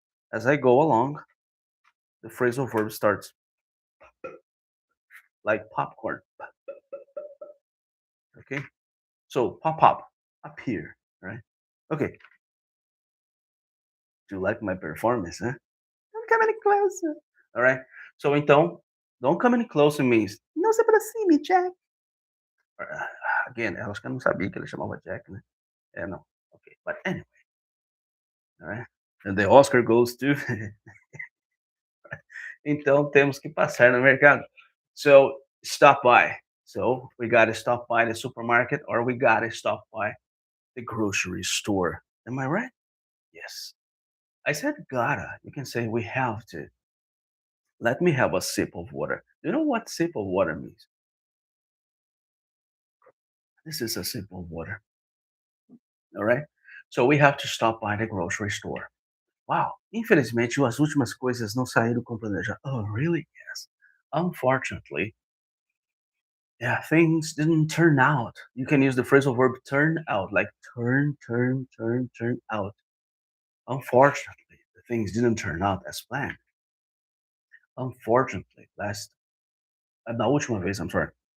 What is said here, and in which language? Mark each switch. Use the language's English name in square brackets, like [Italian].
[English] As I go along, the phrasal verb starts like popcorn. Okay, so pop pop up here, right? Okay, do you like my performance, huh? Don't come any closer. All right. So então, don't come any closer means [Portuguese] não se aproxime, [English] Jack. [Portuguese] Again, eu acho que eu não sabia que ele chamava Jack, né? É, não. [English] Okay, but anyway, all right. And the Oscar goes to [Portuguese] então temos que passar no mercado. [English] So stop by. So we got to stop by the supermarket or we got to stop by the grocery store. Am I right? Yes. I said gotta. You can say we have to. Let me have a sip of water. You know what sip of water means? This is a sip of water. All right. So we have to stop by the grocery store. Wow. [Portuguese] Infelizmente, as últimas coisas não saíram como planejado. [English] Oh, really? Yes. Unfortunately, yeah, things didn't turn out. You can use the phrasal verb turn out, like turn, turn, turn, turn out. Unfortunately, the things didn't turn out as planned. Unfortunately, [Portuguese] na última vez, [English] I'm sorry.